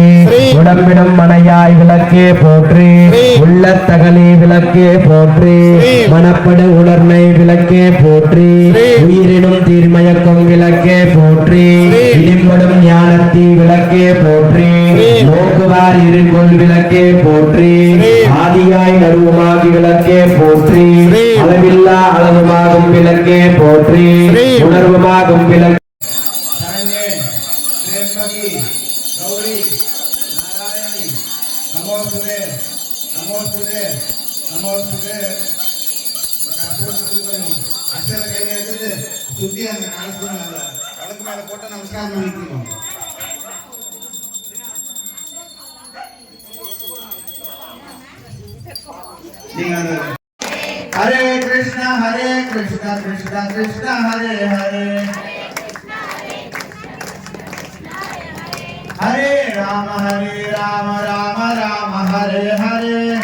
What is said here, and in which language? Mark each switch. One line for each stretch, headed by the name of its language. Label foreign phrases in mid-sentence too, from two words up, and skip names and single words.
Tamil: உடம்பிடும் மனையாய் விளக்கே போற்றி, உள்ள தகலி விளக்கே போற்றி, மனப்படு உணர்மை விளக்கே போற்றி, உயிரினும் தீர்மயக்கும் விளக்கே போற்றி, இடிம்படும் ஞானத்தி விளக்கே போற்றி, நோக்குவார் இருகொள் விளக்கே போற்றி, ஆதியாய் நடுவுமாகி விளக்கே போற்றி, அளவில்லா அளவுமாகும் விளக்கே போற்றி, உணர்வுமாகும் விளக்கே
Sanskrit: गौरी नारायणी नमोस्तुते नमोस्तुते नमोस्तुते.
Tamil: அக்ஷர கையில எடுத்து சுத்தி அந்த கலக்கு மேல போட்டு நமஸ்காரம் பண்ணிக்கணும்.
Sanskrit: हरे कृष्णा कृष्णा कृष्णा हरे हरे, हरे राम राम राम हरे हरे,